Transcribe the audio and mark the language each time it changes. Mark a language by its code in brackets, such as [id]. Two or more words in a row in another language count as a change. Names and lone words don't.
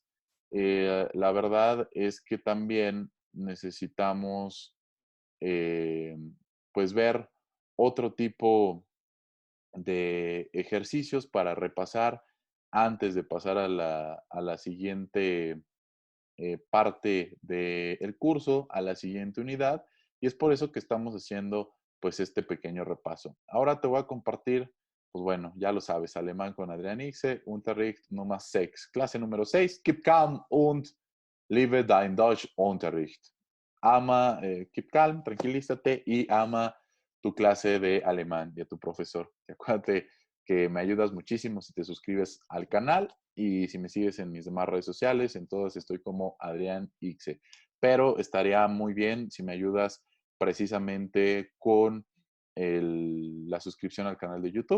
[es] La verdad es que también necesitamos eh, pues ver otro tipo de ejercicios para repasar antes de pasar a la siguiente parte del curso, a la siguiente unidad, y es por eso que estamos haciendo pues este pequeño repaso. Ahora te voy a compartir, pues bueno, ya lo sabes, alemán con Adrián Ixe, [de] Unterricht Nummer 6, [es] clase número 6, [de] Gib calm und liebe dein Deutschunterricht. [en] Ama, keep calm, [es] tranquilízate y ama tu clase de alemán y a tu profesor. Y acuérdate que me ayudas muchísimo si te suscribes al canal y si me sigues en mis demás redes sociales, en todas estoy como Adrián Ixe. Pero estaría muy bien si me ayudas precisamente con la suscripción al canal de YouTube.